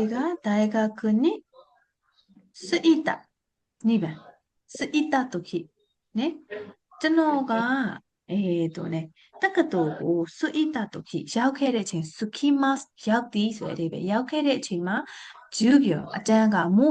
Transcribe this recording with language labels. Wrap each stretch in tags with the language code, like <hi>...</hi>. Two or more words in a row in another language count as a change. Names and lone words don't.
<ja>が大学に着いた2番着いた時ね</ja> <my>ကျွန်တော်ကねတက္ကသိုလ်ကို</my> <ja>着いた時</ja> <my>ရောက်ခဲ့တဲ့အ ချိန်</my> <ja>着きます</ja> <my>ရောက်သည်ဆိုတဲ့အဓိပ္ပာယ်ရောက်ခဲ့တဲ့အချိန်မှာ授業အတန်းကもう</my>